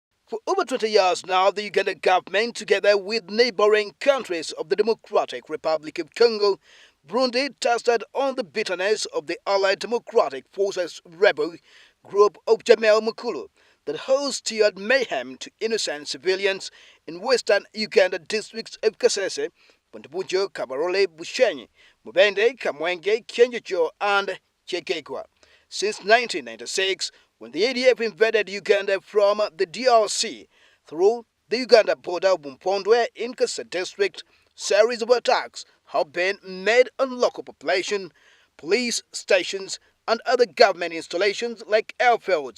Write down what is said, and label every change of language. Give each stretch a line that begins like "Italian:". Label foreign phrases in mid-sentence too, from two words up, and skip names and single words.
English: For over 20 years now, the Ugandan government, together with neighboring countries of the Democratic Republic of Congo, Burundi, tested on the bitterness of the Allied Democratic Forces rebel group of Jamil Mukulu that has stirred mayhem to innocent civilians in Western Uganda districts of Kasese, Puntubujo, Kabarole, Bushenyi, Mubende, Kamwenge, Kyenjojo, and Chekekwa. Since 1996, when the ADF invaded Uganda from the DRC through the Uganda border of Bumpondwe in Kasese district, series of attacks have been made on local population, police stations, and other government installations like airfields.